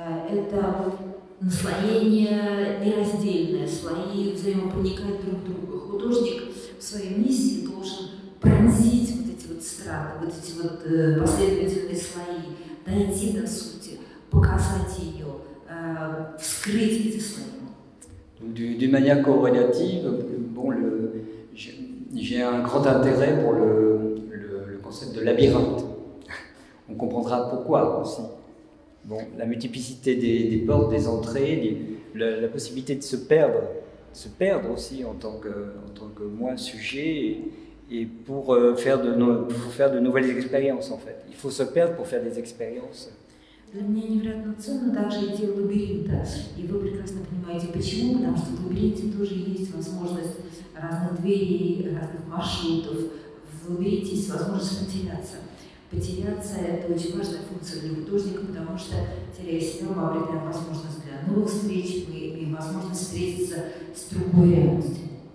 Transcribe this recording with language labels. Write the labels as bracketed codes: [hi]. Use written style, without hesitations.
[ru] Это наслоение нераздельное, слои взаимопроникают друг в друга. Художник в своей миссии должен пронзить вот эти вот страты, вот эти вот последовательные слои, дойти до сути, показать ее, вскрыть эти слои. [fr] D'une manière corrélative, bon, j'ai un grand intérêt pour le concept de labyrinthe. On comprendra pourquoi aussi. Bon, la multiplicité des portes, des entrées, la possibilité de se perdre aussi en tant que moi sujet, et pour faire de nouvelles expériences en fait. Il faut se perdre pour faire des expériences. [ru] Для меня невероятно ценно также идея лабиринта. И вы прекрасно понимаете, почему. Потому что в лабиринте тоже есть возможность разных дверей, разных маршрутов. В лабиринте есть возможность потеряться. Потеряться – это очень важная функция для художника, потому что, теряя себя, мы обретаем возможность для новых встреч, мы имеем возможность встретиться с другой реальностью.